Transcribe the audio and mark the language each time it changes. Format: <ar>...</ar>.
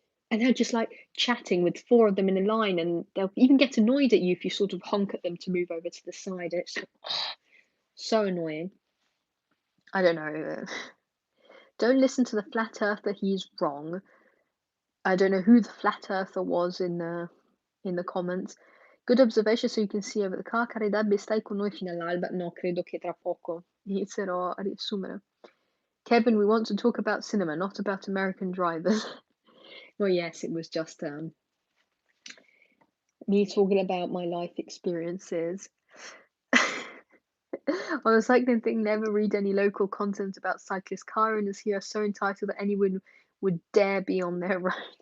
<en>And they're just like chatting with four of them in a line, and they'll even get annoyed at you if you sort of honk at them to move over to the side. And it's so annoying. I don't know. Don't listen to the flat earther, he's wrong. I don't know who the flat earther was in the comments. Good observation, so you can see over the car.</en> <it>Caridad, stai con noi fino all'alba? No, credo che tra poco inizierò a riassumere.</it> <en>Kevin, we want to talk about cinema, not about American drivers. Well, yes, it was just me talking about my life experiences. On the cycling thing, never read any local content about cyclist car owners here are so entitled that anyone would dare be on their roads.</en>